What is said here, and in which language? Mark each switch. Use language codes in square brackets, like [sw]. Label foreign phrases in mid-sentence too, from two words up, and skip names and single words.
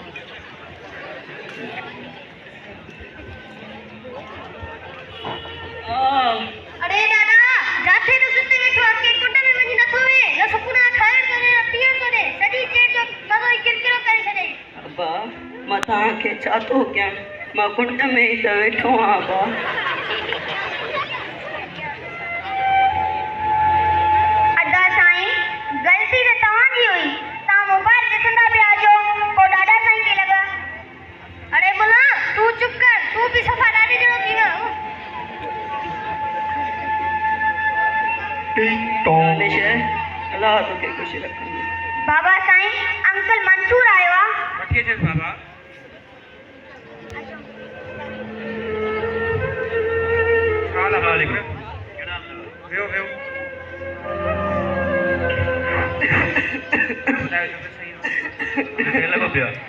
[sd] अरे दादा जाथे तो सुते बैठो के कुंड में वञी नथो वे न सुकुना खाइण करे न पीअण करे सॼी चेट जो सॼो किरकिरो करे छॾे अबा मां तव्हांखे छा थो कयां मां कुंड में ई त वेठो आहियां अबा अदा साईं गलती त तव्हांजी हुई तव्हां मोबाइल ॾिसंदा पिया अचो को दादा साईं खे लॻा अरे बोला तू चुप कर तू बि सफ़ा ॾाढी जहिड़ो थी वियो दानिश अल्लाह तोखे ख़ुशि रखंदो बाबा साईं अंकल मंसूर आयो आहे वठी अचेस बाबा सलाम वालेकुम वेहो वेहो लॻो पियो